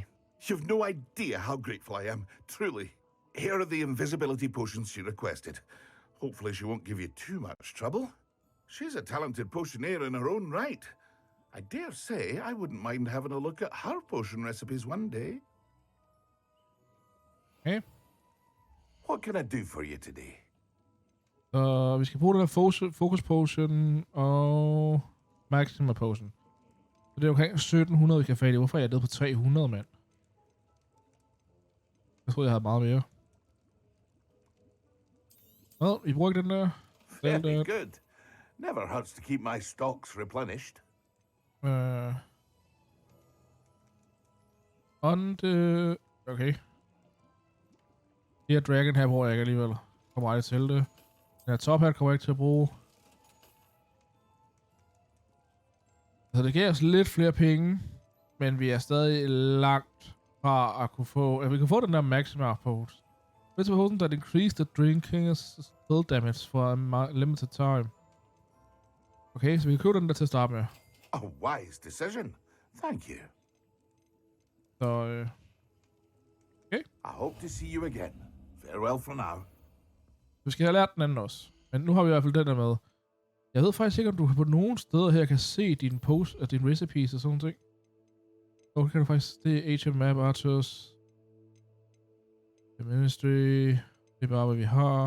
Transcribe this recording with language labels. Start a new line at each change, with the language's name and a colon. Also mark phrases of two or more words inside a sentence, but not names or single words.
English: You've no idea how grateful I am, truly. Here are the invisibility potions she requested. Hopefully she won't give you too much trouble. She's a talented potioneer in her own right. I dare say I wouldn't mind having a look at her potion recipes one day. Okay. What can I do for you today?
Danish: Så vi skal bruge den her
English: focus potion
Danish: og
English: maximum potion.
Danish: Så det er omkring 1700 vi kan fat i. Hvorfor er jeg nede på 300, mand? Jeg troede jeg havde meget mere. Well, we brugte den der.
English: Very good. Never hurts to keep my stocks replenished. Okay.
Danish: Det her dragon her bruger jeg ikke alligevel. Kommer aldrig til det. Den her
English: top hat
Danish: kommer jeg ikke til at bruge. Så det giver os lidt flere penge. Men vi er stadig langt fra at kunne få... vi kan få den der maximum pose.
English: This potion that increase the drinker's spell damage for a limited time.
Danish: Okay, så vi kan købe den der til at starte med.
English: A wise decision. Thank you.
Danish: Så, okay.
English: I hope to see you again. Farewell for now.
Danish: Vi skal have lært den anden også. Men nu har vi i hvert fald den der med. Jeg ved faktisk ikke, om du på nogle steder her kan se din post og din recipes og sådan noget. Okay, kan du faktisk... Det er HM Map Archers. Ministry. Det er bare, hvad vi har.